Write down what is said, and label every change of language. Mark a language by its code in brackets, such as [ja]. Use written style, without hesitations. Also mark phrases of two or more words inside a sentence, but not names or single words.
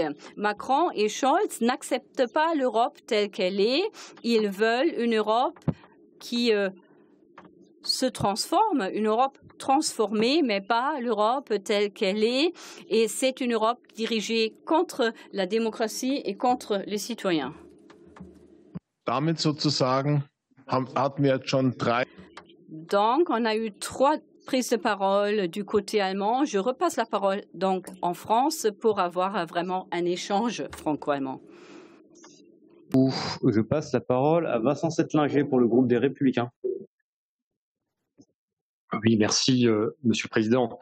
[fr] Macron et Scholz n'acceptent pas l'Europe telle qu'elle est. Ils veulent une Europe qui se transforme, une Europe transformée, mais pas l'Europe telle qu'elle est. Et c'est une Europe dirigée contre la démocratie et contre les citoyens. [de] Damit sozusagen hatten wir jetzt schon 3. [fr] Donc, on a eu 3 prises de parole du côté allemand. Je repasse la parole donc en France pour avoir vraiment un échange franco-allemand. Je passe la parole à Vincent Settlinger pour le groupe des Républicains. Oui, merci, Monsieur le Président.